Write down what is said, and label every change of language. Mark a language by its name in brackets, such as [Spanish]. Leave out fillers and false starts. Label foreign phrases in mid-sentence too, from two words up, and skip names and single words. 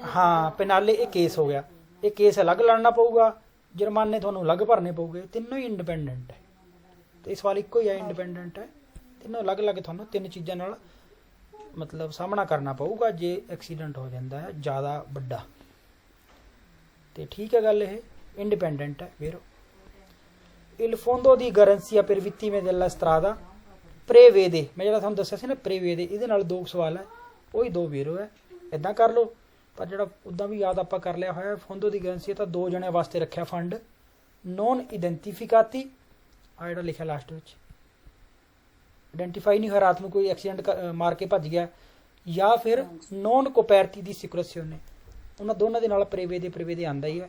[Punjabi] ਹਾਂ, ਪੈਨਾਲੇ ਇਹ ਕੇਸ ਹੋ ਗਿਆ, ਇਹ ਕੇਸ ਅਲੱਗ ਲੜਨਾ ਪਊਗਾ, ਜੁਰਮਾਨੇ ਤੁਹਾਨੂੰ ਅਲੱਗ ਭਰਨੇ ਪਊਗੇ। ਤਿੰਨੋਂ ਹੀ ਇੰਡੀਪੈਂਡੈਂਟ ਹੈ, ਤੇ ਇਸ ਵਾਰ ਇੱਕੋ ਹੀ ਹੈ, ਇੰਡੀਪੈਂਡੈਂਟ ਹੈ। ਤਿੰਨੋਂ ਅਲੱਗ-ਅਲੱਗ ਤੁਹਾਨੂੰ 3 ਚੀਜ਼ਾਂ ਨਾਲ ਮਤਲਬ ਸਾਹਮਣਾ ਕਰਨਾ ਪਊਗਾ ਜੇ ਐਕਸੀਡੈਂਟ ਹੋ ਜਾਂਦਾ ਹੈ ਜ਼ਿਆਦਾ ਵੱਡਾ। ਤੇ ਠੀਕ ਹੈ ਗੱਲ, ਇਹ ਇੰਡੀਪੈਂਡੈਂਟ ਹੈ। [Italian] ਫਿਰ il fondo di garanzia per vittime della strada prevede, [Punjabi] ਮੈਂ ਜਿਹੜਾ ਤੁਹਾਨੂੰ ਦੱਸਿਆ ਸੀ ਨਾ prevede, ਇਹਦੇ ਨਾਲ 2 ਸਵਾਲ ਹੈ, ਉਹੀ 2 ਵੀਰੋ ਹੈ। ਇਦਾਂ ਕਰ ਲਓ, ਪਰ ਜਿਹੜਾ ਉਦਾਂ ਵੀ ਯਾਦ ਆਪਾਂ ਕਰ ਲਿਆ ਹੋਇਆ। [Italian] fondo di garanzia [Punjabi] ਤਾਂ 2 ਜਣਿਆਂ ਵਾਸਤੇ ਰੱਖਿਆ ਫੰਡ। [Italian] non identificati, [Punjabi] ਆ ਜਿਹੜਾ ਲਿਖਿਆ ਲਾਸਟ ਵਿੱਚ, ਆਇਡੈਂਟੀਫਾਈ ਨਹੀਂ ਹੋਇਆ, ਰਾਤ ਨੂੰ ਕੋਈ ਐਕਸੀਡੈਂਟ ਮਾਰ ਕੇ ਭੱਜ ਗਿਆ, ਜਾਂ ਫਿਰ [Italian] non coperti da assicurazione, [Punjabi] ਉਹਨਾਂ ਦੋਨਾਂ ਦੇ ਨਾਲ ਪ੍ਰੇਵੇ ਦੇ ਆਉਂਦਾ ਹੀ ਹੈ।